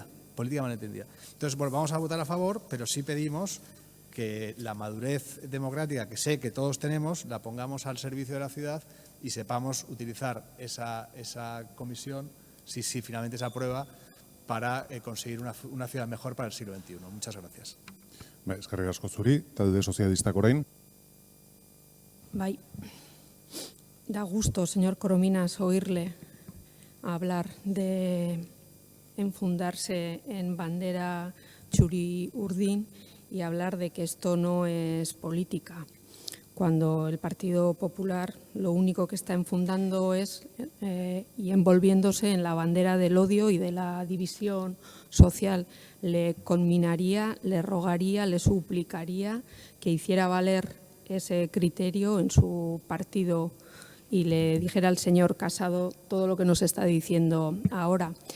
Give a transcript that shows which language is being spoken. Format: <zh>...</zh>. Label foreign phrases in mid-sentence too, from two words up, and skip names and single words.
<es>Entonces, bueno, vamos a votar a favor, pero sí pedimos que la madurez democrática que sé que todos tenemos la pongamos al servicio de la ciudad y sepamos utilizar esa comisión, si finalmente se aprueba, para conseguir una ciudad mejor para el siglo XXI. Muchas gracias.</es> <eu>Eskerrik asko zuri, talde sozialistak orain.</eu> <es>Bai, da gusto, señor Corominas, oírle hablar de enfundarse en bandera txuri-urdin y hablar de que esto no es política, cuando el Partido Popular lo único que está enfundando es y envolviéndose en la bandera del odio y de la división social. Le conminaría, le rogaría, le suplicaría que hiciera valer ese criterio en su partido y le dijera al señor Casado todo lo que nos está diciendo ahora.</es>